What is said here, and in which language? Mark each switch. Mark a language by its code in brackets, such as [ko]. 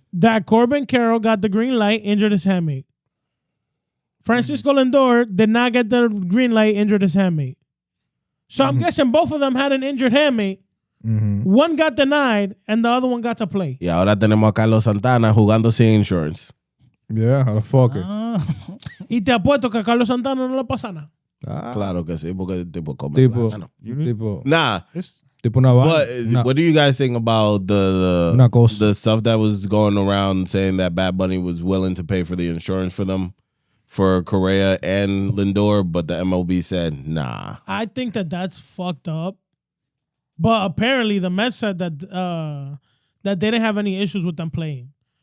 [en] that Corbin Carroll got the green light, injured his handmate. Francisco Lindor did not get the green light, injured his handmate. So I'm guessing both of them had an injured handmate. One got denied, and the other one got to play. [es] Y ahora tenemos a Carlos Santana jugando sin insurance. [en] Yeah, how the fuck it. [es] Y te apuesto que a Carlos Santana no le pasa nada. Ah, Claro que sí, porque el tipo come tipo, plátano. tipo, [en] It's- [es] tipo una vaina. [en] But what do you guys think about [es] Una cosa. [en] the stuff that was going around saying that Bad Bunny was willing to pay for the insurance for them, for Correa and Lindor, but the MLB said nah. I think that that's fucked up. But apparently the Mets said that that they didn't have any issues with them playing.